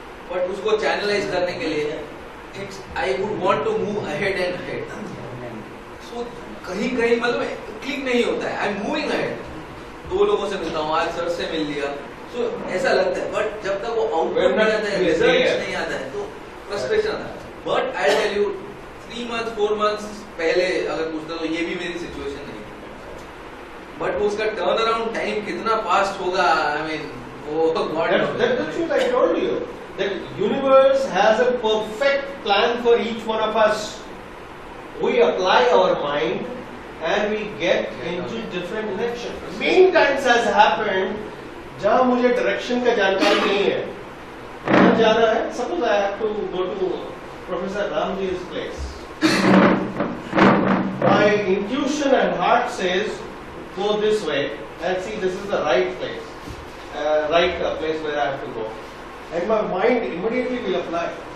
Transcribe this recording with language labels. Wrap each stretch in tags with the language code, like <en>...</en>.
<en>But</en> <hi>उसको channelize करने के लिए,</hi> <en>I would want to move ahead and ahead.</en> <hi>So कहीं मतलब click नहीं होता है.</hi> <en>I'm moving ahead.</en> <hi>2 लोगों से मिलता हूँ, आज सर से मिल लिया. So ऐसा लगता है. But जब तक वो output नहीं आता है, results नहीं आता है, तो frustration आता है.</hi> <en>But I tell you,</en> <hi>3 months, 4 months पहले अगर पूछता तो ये भी मेरी situation नहीं थी. But उसका turnaround time कितना fast होगा, I mean, वो</hi> <en>God knows. That's what I told you. The universe has a perfect plan for each one of us. We apply our mind and we get into different directions. Many times has happened,</en> <hi>जहाँ मुझे direction का जानकारी नहीं है, कहाँ जाना है?</hi> <en>Suppose I have to go to Professor Ramji's place. My intuition and heart says, go this way and see this is the right place, place where I have to go. And my mind immediately will apply.</en>